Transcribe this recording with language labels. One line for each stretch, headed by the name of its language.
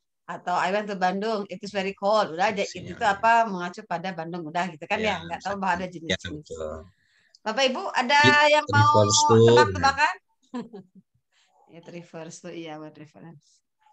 English: Atau I went to Bandung, it is very cold,
Indonesian: udah aja. Itu apa mengacu pada Bandung, udah gitu kan ya. Nggak tahu bahwa ada jenis-jenis. Bapak Ibu ada yang mau tebak-tebakan?
English: It refers to, iya, word reference.